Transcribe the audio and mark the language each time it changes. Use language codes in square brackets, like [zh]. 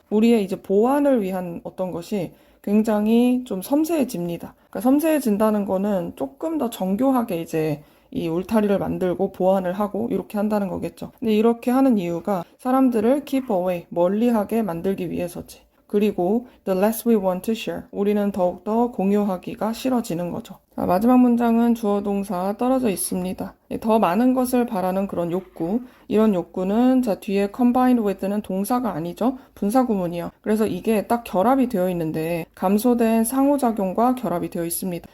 [ko] 우리의 이제 보안을 위한 어떤 것이 굉장히 좀 섬세해집니다. 그러니까 섬세해진다는 거는 조금 더 정교하게 이제 이 울타리를 만들고 보완을 하고 이렇게 한다는 거겠죠. 근데 이렇게 하는 이유가 사람들을 [en] keep away, [ko] 멀리하게 만들기 위해서지. 그리고 [en] the less we want to share. [ko] 우리는 더욱더 공유하기가 싫어지는 거죠. 자, 마지막 문장은 주어 동사 떨어져 있습니다. 더 많은 것을 바라는 그런 욕구. 이런 욕구는 자 뒤에 [en] combined with [ko] 는 동사가 아니죠. 분사 구문이요. 그래서 이게 딱 결합이 되어 있는데 감소된 상호작용과 결합이 되어 있습니다.